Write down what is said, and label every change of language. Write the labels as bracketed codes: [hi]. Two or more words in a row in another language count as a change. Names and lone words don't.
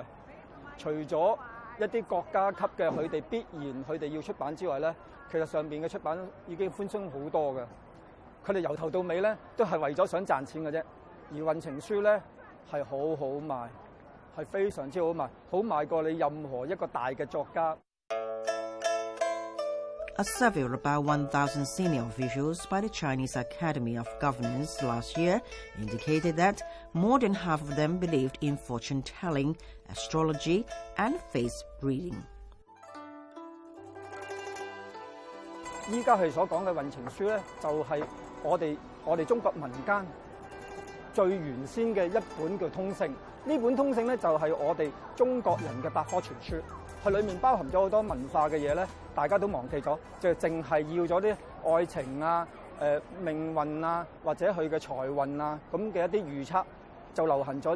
[yue] 除咗一啲國家級嘅佢哋必然佢哋要出版之外咧，其實上邊嘅出版已經寬鬆好多嘅。佢哋由頭到尾咧都係為咗想賺錢嘅啫。而運程書咧係好好賣，係非常之好賣，好賣過你任何一個大嘅作家。 [en] A survey of about 1,000 senior officials by the Chinese Academy of Governance last year indicated that more than half of them believed in fortune-telling, astrology, and face reading. [yue] 依家係所講嘅運程書咧，就係我哋中國民間最原先嘅一本叫《通勝》。呢本《通勝》咧就係我哋中國人嘅百科全書。佢裏面包含咗好多文化嘅嘢咧，大家都忘記咗，就淨係要咗啲愛情啊、命運啊，或者佢嘅財運啊咁嘅一啲預測，就流行咗。